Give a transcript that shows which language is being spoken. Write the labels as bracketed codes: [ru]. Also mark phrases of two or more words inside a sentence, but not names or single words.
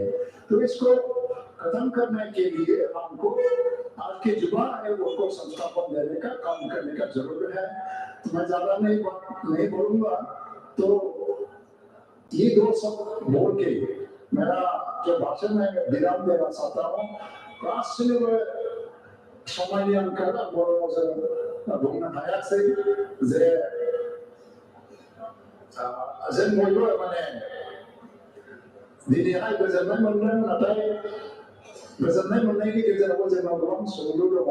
[hi] तो इसको खत्म करने के लिए हमको आज के युवा है उनको संस्थापन देने का काम करने का जरूरत है। तो मैं ज्यादा नहीं बोलूंगा, तो ये दो सब बोल के मेरा जो भाषण है विराम देना चाहता हूँ। [brx] गासिबो समायनि आंखाल बर'जों बुंनो हायाखै जे जों बयबो माने दिनैहाय गोजोननाय मोनदों, नाथाय गोजोननाय मोननायनि गेजेरावबो जोंनाव गोबां सोंलु दङ।